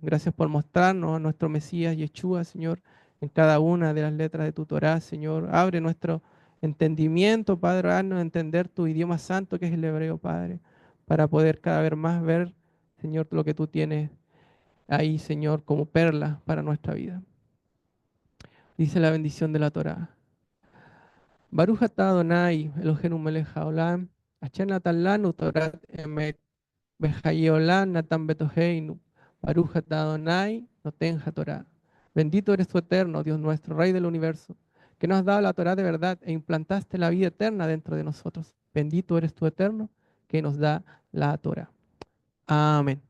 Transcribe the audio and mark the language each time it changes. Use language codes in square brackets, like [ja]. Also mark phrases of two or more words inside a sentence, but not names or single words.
[es] Gracias por mostrarnos a nuestro Mesías Yeshua, Señor, en cada una de las letras de tu Torá, Señor. Abre nuestro entendimiento, Padre, haznos entender tu idioma santo, que es el hebreo, Padre, para poder cada vez más ver, Señor, lo que tú tienes ahí, Señor, como perla para nuestra vida. Dice la bendición de la Torá. [he] ברוך אתה ה' אלהינו מלך העולם אשר נתן לנו תורת אמת וחיי עולם נטע בתוכנו ברוך אתה ה' נותן התורה. [es] Bendito eres tu eterno, Dios nuestro, Rey del universo, que nos has dado la Torah de verdad e implantaste la vida eterna dentro de nosotros. Bendito eres tu eterno, que nos da la Torah. Amén.